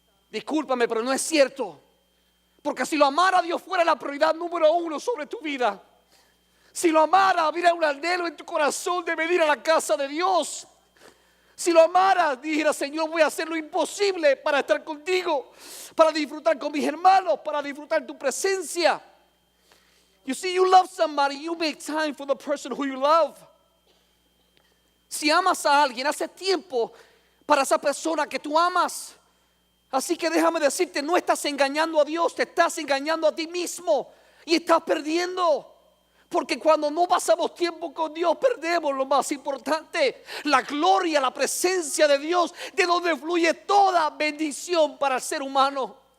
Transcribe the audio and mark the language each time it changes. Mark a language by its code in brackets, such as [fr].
[es] Discúlpame, pero no es cierto. Porque si lo amara a Dios fuera la prioridad número 1 sobre tu vida. Si lo amara, hubiera un anhelo en tu corazón de venir a la casa de Dios. Si lo amara, dijera, Señor, voy a hacer lo imposible para estar contigo, para disfrutar con mis hermanos, para disfrutar tu presencia. [en] You see, you love somebody, you make time for the person who you love. [es] Si amas a alguien, hace tiempo para esa persona que tú amas. Así que déjame decirte, no estás engañando a Dios, te estás engañando a ti mismo y estás perdiendo. Porque cuando no pasamos tiempo con Dios, perdemos lo más importante, la gloria, la presencia de Dios, de donde fluye toda bendición para el ser humano.